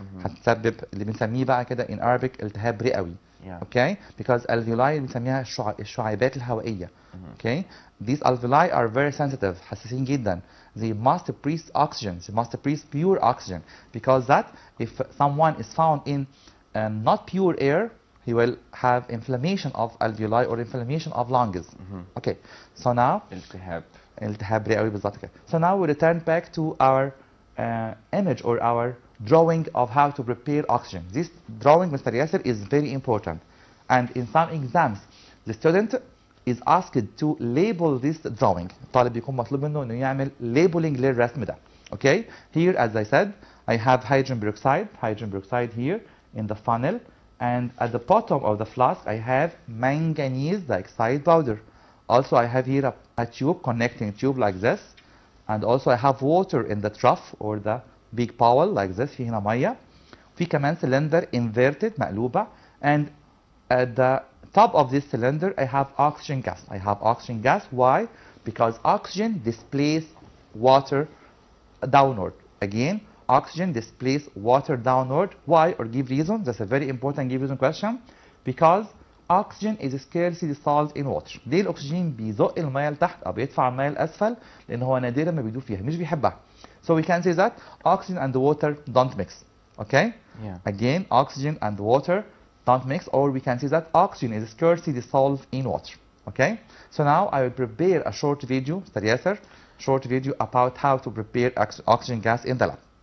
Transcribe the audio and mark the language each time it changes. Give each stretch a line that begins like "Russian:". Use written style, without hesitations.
Arabic: هتسبب اللي بنسميه بقى كده
English: in Arabic
Arabic: التهاب رئوي.
English: Okay, because alveoli
Arabic: بنسميها الشعيبات الهوائية.
English: Okay, these alveoli are very sensitive,
Arabic: حساسين جدا.
English: They must breathe oxygen, they must breathe pure oxygen, because that if someone is found in not pure air, he will have inflammation of alveoli or inflammation of lungs. Okay, so now
Arabic: التهاب رئوي بالظبط كده.
English: So now we return back to our image or our drawing of how to prepare oxygen. This drawing, Mr. Yasser, is very important, and in some exams the student is asked to label this drawing.
Arabic: الطالب بيكون مطلوب منه انه يعمل labeling للرسم ده.
English: Okay, here as I said I have hydrogen peroxide here in the funnel, and at the bottom of the flask I have manganese dioxide powder. Also I have here a tube, connecting tube like this, and also I have water in the trough or the big bowl like this.
Arabic: في هنا ميه. في كمان
English: cylinder inverted
Arabic: مقلوبة,
English: and at the top of this cylinder I have oxygen gas. Why? Because oxygen displaces water downward. Again, oxygen displaces water downward. Why? Or give reason. That's a very important give reason question. Because oxygen is scarcely dissolved in water.
Arabic: ليه الأكسجين بيزق المية لتحت أو بيدفع المية لأسفل؟ لأن هو نادرا ما بيدوب فيها, مش بيحبها.
English: So we can say that oxygen and the water don't mix. Okay? Yeah. Again, oxygen and water don't mix, or we can say that oxygen is scarcely dissolved in water. Okay? So now I will prepare a short video, Mr. Yasser, short video about how to prepare oxygen gas in the lab.